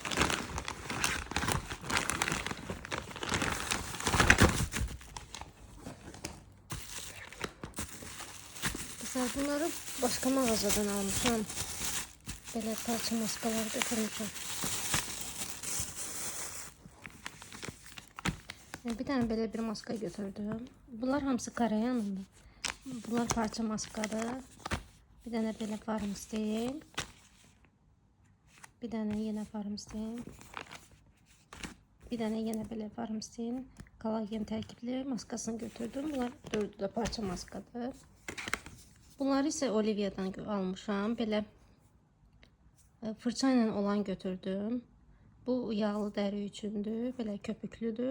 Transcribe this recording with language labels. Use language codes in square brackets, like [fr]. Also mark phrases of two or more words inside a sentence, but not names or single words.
[az] Qızlar, bunları başqa mağazadan almışam. Belə parça maskalar götürmüşəm. Bir tane belə bir maska götürdüm. Bunlar hamısı Koreyanındır. Bunlar parça maskadır. Bir tane belə Farmstein. Bir tane yine Farmstein. Bir tane yine belə Farmstein. Kolagen tərkibli maskasını götürdüm. Bunlar dördü də parça maskadır. Bunları ise Olivia'dan almışam. Belə fırça ilə olan götürdüm. Bu yağlı dəri üçündür. Belə köpüklüdür.